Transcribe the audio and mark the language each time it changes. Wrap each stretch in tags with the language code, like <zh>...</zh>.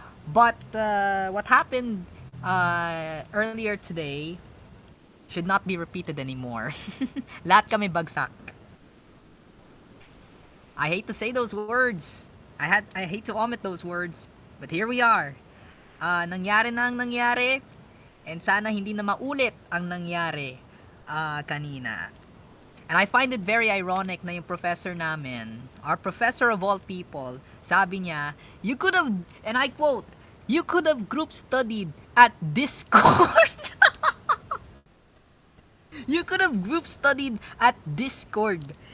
<en>But what happened earlier today should not be repeated anymore.</en> <tl>Lahat kami bagsak.</tl> <en>I hate to say those words. I hate to omit those words, but here we are.</en> <tl>Nangyari na ang nangyari, and sana hindi na maulit ang nangyari kanina.</tl> <en>And I find it very ironic</en> <tl>na yung professor namin,</tl> <en>our professor of all people,</en> <tl>sabi niya,</tl> <en>you could have, and I quote, you could have group studied at Discord. You could have group studied at Discord.</en>